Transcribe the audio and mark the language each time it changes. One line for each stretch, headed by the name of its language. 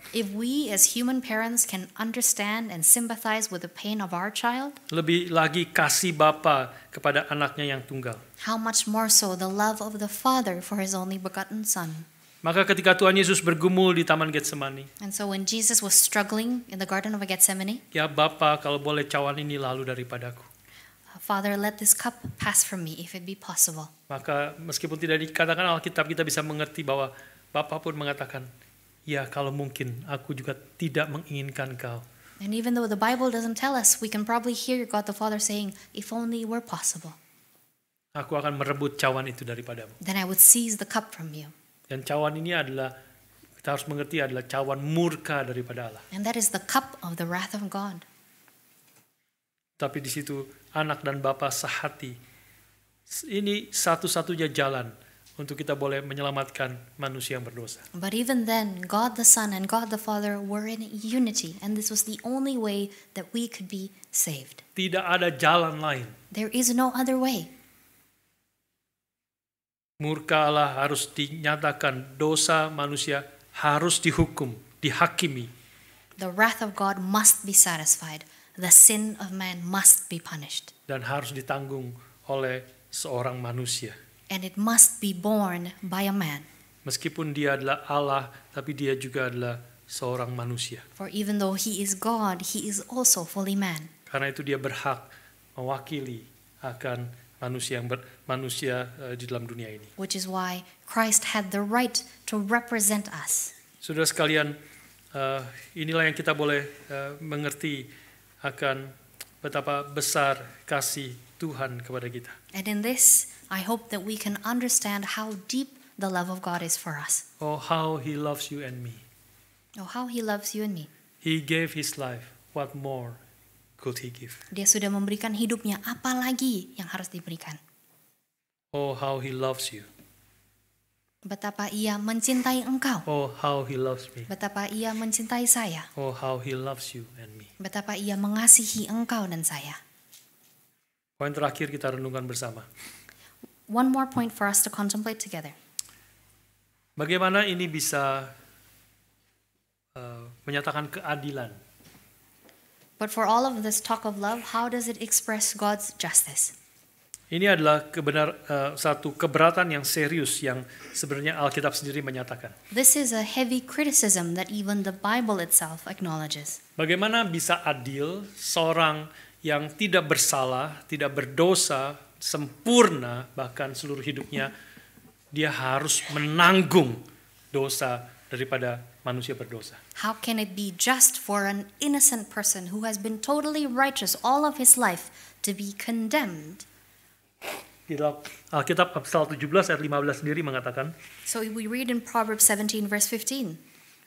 English: If we as human parents can understand and sympathize with the pain of our child,
Indonesian: Lebih lagi kasih Bapa kepada anaknya yang tunggal.
English: how much more so the love of the Father for his only begotten Son.
Indonesian: Maka ketika Tuhan Yesus bergumul di Taman Getsemani,
English: And so when Jesus was struggling in the Garden of Gethsemane,
Indonesian: ya Bapa, kalau boleh cawan ini lalu daripadaku.
English: Father, let this cup pass from me if it be possible.
Indonesian: Maka meskipun tidak dikatakan Alkitab, kita bisa mengerti bahwa Bapa pun mengatakan, ya kalau mungkin aku juga tidak menginginkan kau
English: And even though the Bible doesn't tell us, we can probably hear God the Father saying, if only it were possible,
Indonesian: Aku akan merebut cawan itu daripadamu.
English: then I would seize the cup from you.
Indonesian: Dan cawan ini adalah, kita harus mengerti, adalah cawan murka daripada Allah.
English: And that is the cup of the wrath of God.
Indonesian: Tapi di situ anak dan bapa sehati. Ini satu-satunya jalan untuk kita boleh menyelamatkan manusia yang berdosa.
English: But even then, God the Son and God the Father were in unity, and this was the only way that we could be saved.
Indonesian: Tidak ada jalan lain.
English: There is no other way.
Indonesian: Murka Allah harus dinyatakan, dosa manusia harus dihukum, dihakimi.
English: The wrath of God must be satisfied. The sin of man must be punished.
Indonesian: Dan harus ditanggung oleh seorang manusia.
English: And it must be borne by a man.
Indonesian: Meskipun dia adalah Allah, tapi dia juga adalah seorang manusia.
English: For even though he is God, he is also fully man.
Indonesian: Karena itu dia berhak mewakili akan manusia di dalam dunia ini.
English: Which is why Christ had the right to represent us.
Indonesian: Saudara sekalian, inilah yang kita boleh mengerti akan betapa besar kasih Tuhan kepada kita.
English: And in this, I hope that we can understand how deep the love of God is for us. Oh, how He loves you and me. Oh, how he loves you and me. He gave His life. What more could He give?
Indonesian: Dia sudah memberikan hidupnya, apa lagi yang harus diberikan?
English: Oh, how He loves you.
Indonesian: Betapa ia mencintai engkau.
English: Oh, how He loves me.
Indonesian: Betapa ia mencintai saya.
English: Oh, how He loves you and me.
Indonesian: Betapa ia mengasihi engkau dan saya. Poin terakhir kita renungkan bersama.
English: One more point for us to contemplate together.
Indonesian: Bagaimana ini bisa menyatakan keadilan?
English: But for all of this talk of love, how does it express God's justice?
Indonesian: Ini adalah satu keberatan yang serius yang sebenarnya Alkitab sendiri menyatakan.
English: This is a heavy criticism that even the Bible itself acknowledges.
Indonesian: Bagaimana bisa adil seorang yang tidak bersalah, tidak berdosa, sempurna, bahkan seluruh hidupnya, dia harus menanggung dosa daripada manusia berdosa.
English: How can it be just for an innocent person who has been totally righteous all of his life to be condemned?
Indonesian: Di dalam Alkitab Amsal 17 ayat 15 sendiri mengatakan,
English: So we read in Proverbs 17 verse 15.